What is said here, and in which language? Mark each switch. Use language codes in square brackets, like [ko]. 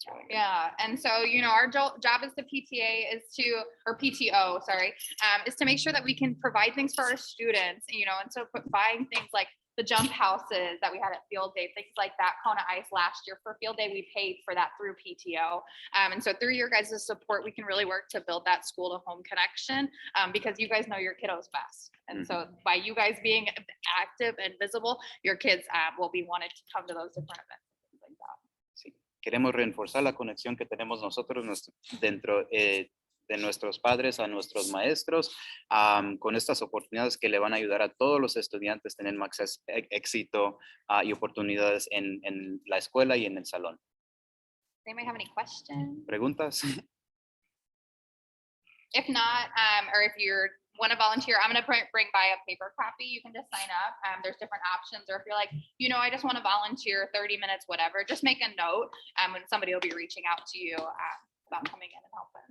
[en] Yeah, and so our job as the PTA is PTO, is to make sure that we can provide things for our students, and so buying things like the jump houses that we had at field day, things like that, Kona Ice last year for field day, we paid for that through PTO. And so through your guys' support, we can really work to build that school to home connection, because you guys know your kiddos best. And so by you guys being active and visible, your kids will be wanted to come to those different events. [es] Queremos reforzar la conexión que tenemos nosotros dentro de nuestros padres a nuestros maestros, con estas oportunidades que le van a ayudar a todos los estudiantes a tener más éxito y oportunidades en la escuela y en el salón. [en] Anybody have any questions? [es] ¿Preguntas? [en] If not, or if you want to volunteer, I'm going to bring by a paper copy. You can just sign up. There's different options. Or if you're like, I just want to volunteer 30 minutes, whatever, just make a note, and somebody will be reaching out to you about coming in and helping.